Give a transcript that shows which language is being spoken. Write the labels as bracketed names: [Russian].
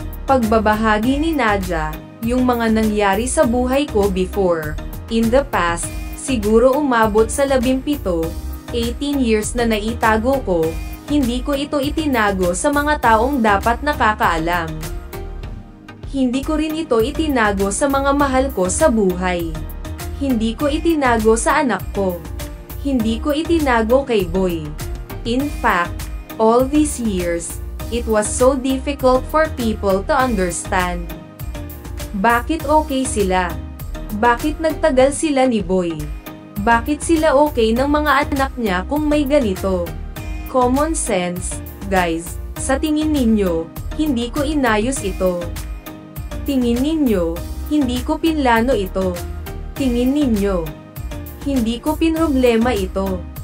[Filipino] Pagbabahagi ni Nadia, yung mga nangyari sa buhay ko [English] before, in the past, [Filipino] siguro umabot sa 17, 18 years na naitago ko, hindi ko ito itinago sa mga taong dapat nakakaalam. Hindi ko rin ito itinago sa mga mahal ko sa buhay. Hindi ko itinago sa anak ko. Hindi ko itinago kay Boy. [English] In fact, all these years, it was so difficult for people to understand. [Filipino] Bakit okay sila? Bakit nagtagal sila ni Boy? Bakit sila okay ng mga anak niya kung may ganito? [English] Common sense, guys. [Filipino] Sa tingin ninyo, hindi ko inayos ito. Tingin ninyo, hindi ko pinlano ito. Tingin ninyo, hindi ko pinroblema ito.